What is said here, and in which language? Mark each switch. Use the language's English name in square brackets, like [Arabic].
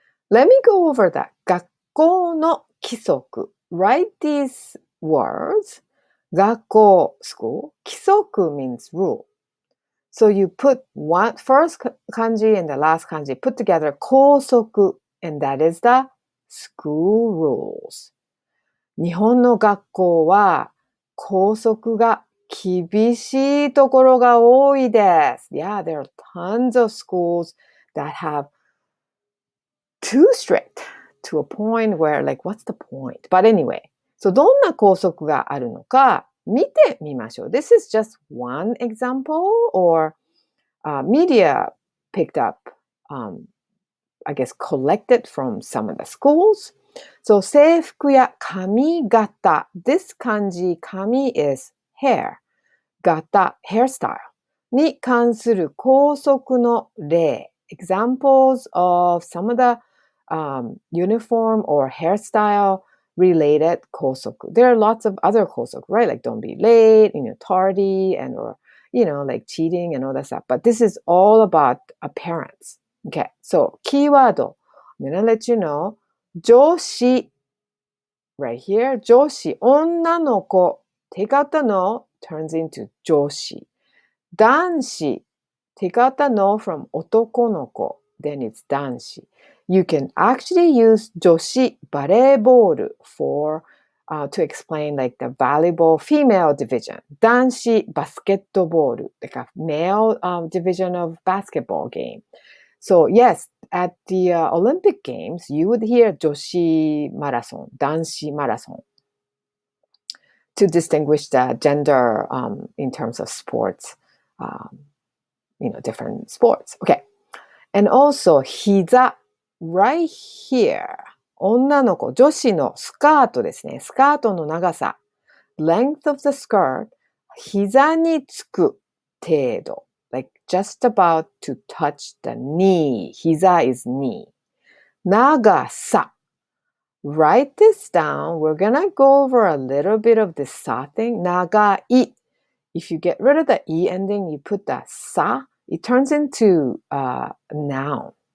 [English] Let me go over that. [Japanese] 学校の規則. [English] Write these words. 学校, school. 規則 means rule. So you put one first kanji and the last kanji put together 校則 and that is the school rules. [Japanese] 日本の学校は校則が厳しいところが多いです。 [English] Yeah, there are tons of schools that have too strict to a point where like what's the point? But anyway, so [Japanese] どんな校則があるのか見てみましょう。 [English] This is just one example or media picked up, I guess collected from some of the schools. So [Japanese] 制服や髪型 [English] This kanji 髪 is hair 型 hairstyle [Japanese] に関する校則の例 [English] Examples of some of the uniform or hairstyle related 校則 There are lots of other 校則 right? Like don't be late, tardy and or like cheating and all that stuff. But this is all about appearance. Okay, so keyword. I'm gonna let you know. 女子 right here. [Japanese] 女子、女の子。 [English] 手形の turns into 女子。男子。手形の from 男の子。 Then it's 男子。 You can actually use 女子バレーボール for to explain like the volleyball female division. 男子バスケットボール like a male division of basketball game. So yes, at the Olympic Games, you would hear 女子マラソン、男子マラソン to distinguish the gender in terms of sports, different sports. Okay. And also, 膝 right here. [Japanese] 女の子、女子のスカートですね。スカートの長さ。 [English] Length of the skirt. [Japanese] 膝につく程度。 [English] Like just about to touch the knee. 膝 is knee. 長さ. Write this down. We're gonna go over a little bit of this sa thing. 長い. If you get rid of the e ending, you put the sa, it turns into a noun.